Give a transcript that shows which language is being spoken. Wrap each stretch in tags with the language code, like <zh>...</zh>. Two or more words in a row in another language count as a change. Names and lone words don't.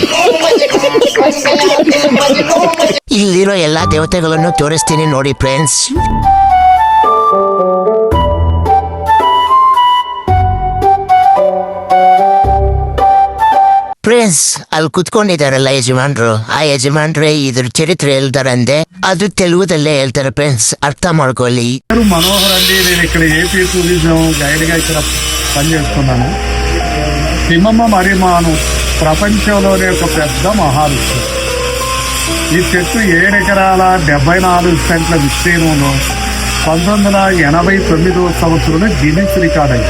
<kn>ಇಲ್ಲಿರೋ ಎಲ್ಲಾ ದೇವತೆಗಳನ್ನು ತೋರಿಸ್ತೀನಿ ನೋಡಿ ಫ್ರೆಂಡ್ಸ್. ಫ್ರೆಂಡ್ಸ್, ಅಲ್ಲಿ ಕುತ್ಕೊಂಡಿದಾರಲ್ಲ ಯಜಮಾನ್ರು, ಆ ಯಜಮಾನ್ರೆ ಇದ್ರ చరిత్ర ಹೇಳ್ತಾರಂತೆ. ಅದು తెలుగుದಲ್ಲೇ ಹೇಳ್ತಾರೆ ఫ్రెండ్స్, అర్థం ಮಾಡ್ಕೊಳ್ಳి.</kn> <te>మనోహర్ అండి, నేను ఇక్కడ ఏపీ టూరిజం గైడ్గా ఇక్కడ పనిచేస్తున్నాను. తిమ్మమ్మ మరిమాను ప్రపంచంలోనే ఒక పెద్ద మహావృక్షం. ఈ చెట్టు 7 ఎకరాల 74 సెంట్ల విస్తీర్ణంలో 1989వ సంవత్సరంలో గిన్నిస్ రికార్డ్ అయింది.</te>